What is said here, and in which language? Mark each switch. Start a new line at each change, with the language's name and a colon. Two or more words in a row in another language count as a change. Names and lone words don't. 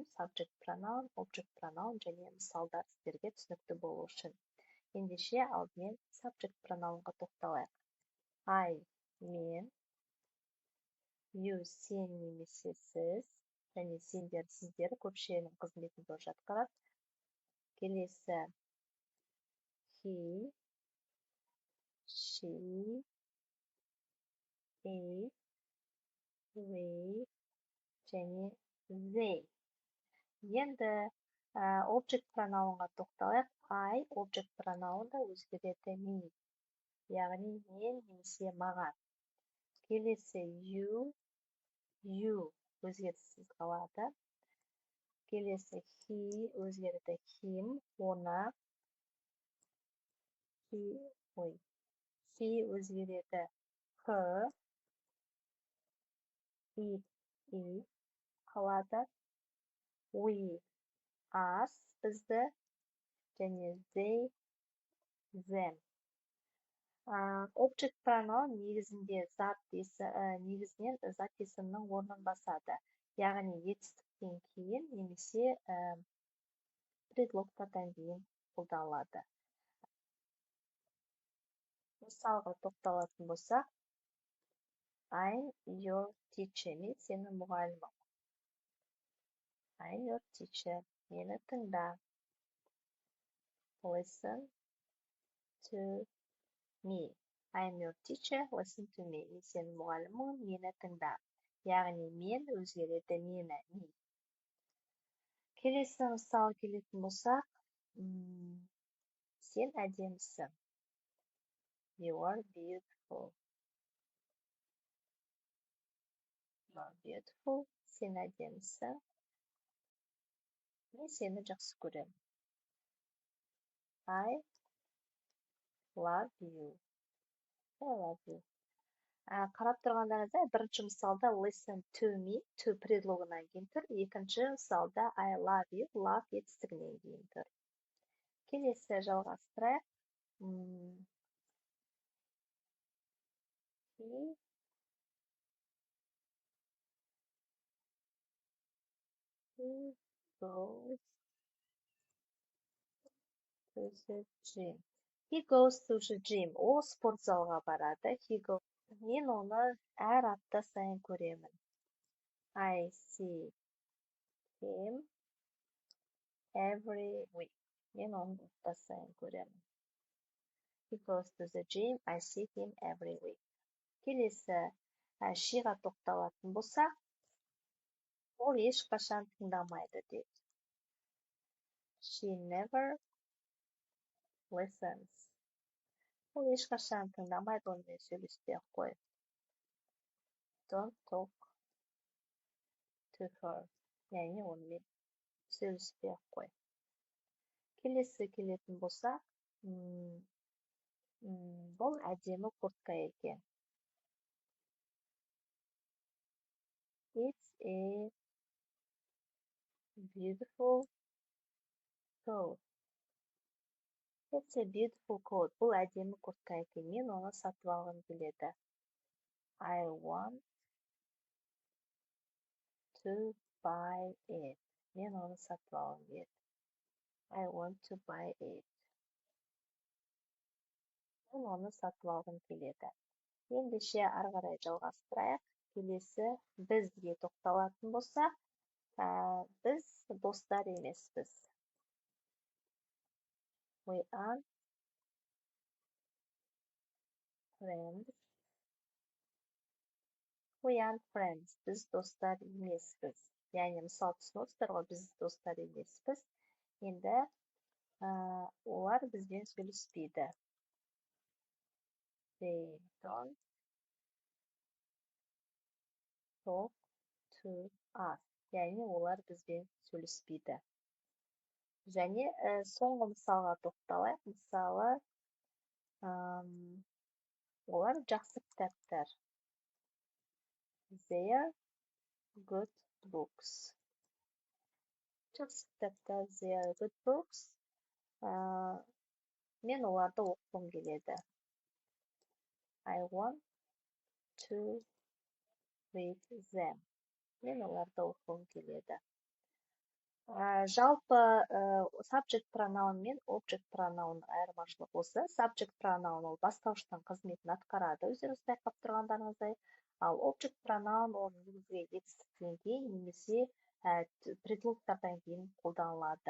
English: Subject pronoun, object pronoun
Kazakh: және мысалдар сіздерге түсінікті болу үшін. Ендеше алдымен
English: subject pronounға
Kazakh: тоқталайық. I, мен, you, сен немесе сіз, және сендер, сіздер көпшілігінің қызметін тоже атқарады.
English: Келесі he, she, it, we, және they.
Kazakh: Енді
English: object pronounға
Kazakh: тоқталайық.
English: I object pronounда
Kazakh: өзгереді me, яғни мен немесе маған. Келесі you өзгеріссіз қалады. Келесі he өзгереді him, оны. She өзгереді her, it қалады.
English: We, us,
Kazakh: бізді, және
English: they, them. Object pronoun
Kazakh: негізінде негізінен зат есімнің орнын басады. Яғни етістіктен кейін немесе предлогтардан кейін қолданылады. Мысалға тоқталатын болсақ,
English: I'm your teacher.
Kazakh: Мен сенің мұғалімің.
English: I'm your teacher.
Kazakh: Мені тыңда.
English: Listen to me. I'm your teacher. Listen to me.
Kazakh: Мен сенің мұғалімің, мені тыңда. Яғни мен өзгереді мені. Келесі мысал келетін болсақ, сен әдемісің.
English: You are beautiful. You are beautiful.
Kazakh: Сен әдемісің. Мен сені жақсы көремін.
English: I love you. I love you.
Kazakh: Қарап тұрғандарыңызда бірінші мысалда
English: listen to me,
Kazakh: to предлогынан кейін тұр. Екінші мысалда
English: I love you,
Kazakh: love етістігінен кейін тұр. Келесі жалғастырайық.
English: He goes to the gym. He goes to the gym.
Kazakh: Ол спорт залға барады. Мен оны әр апта сайын көремін.
English: I see him every week.
Kazakh: Мен оны апта сайын көремін.
English: He goes to the gym. I see him every week.
Kazakh: Келесі she'ға тоқталатын болсақ, ол ешқашан тыңдамайды дейді.
English: She never listens.
Kazakh: Ол ешқашан тыңдамайды, онымен сөйлеспей-ақ қой.
English: Don't talk to her.
Kazakh: Яғни онымен сөйлеспей-ақ қой. Келесі келетін болсақ, бұл әдемі куртка екен.
English: It's a beautiful coat. It's a beautiful coat.
Kazakh: Бұл әдемі куртка екен. Мен оны сатып алғым келеді.
English: I want to buy it.
Kazakh: Мен оны сатып алғым келеді.
English: I want to buy it.
Kazakh: Мен оны сатып алғым келеді. Ендеше ары қарай жалғастырайық. Келесі бізге тоқталатын болсақ, біз достар емеспіз.
English: We aren't friends. We aren't friends.
Kazakh: Біз достар емеспіз. Яғни мысал түсінесіздер ғой, біз достар емеспіз. Енді олар бізбен сөйлеспейді.
English: They don't talk to us.
Kazakh: Яғни олар бізбен сөйлеспейді. және соңғы мысалға тоқталайық. Мысалы, олар жақсы кітаптар.
English: They are good books.
Kazakh: Жақсы кітаптар,
English: they are good books.
Kazakh: Мен оларды оқығым келеді.
English: I want to read them.
Kazakh: Мен оларды оқығым келеді. Жалпы
English: subject pronoun
Kazakh: мен
English: object pronoun
Kazakh: айырмашылық осы.
English: Subject pronoun
Kazakh: ол бастауыштың қызметін атқарады, өздеріңіз байқап тұрғандарыңыздай. Ал
English: object pronoun
Kazakh: ол негізгі етістіктен кейін немесе предлогтардан кейін қолданылады.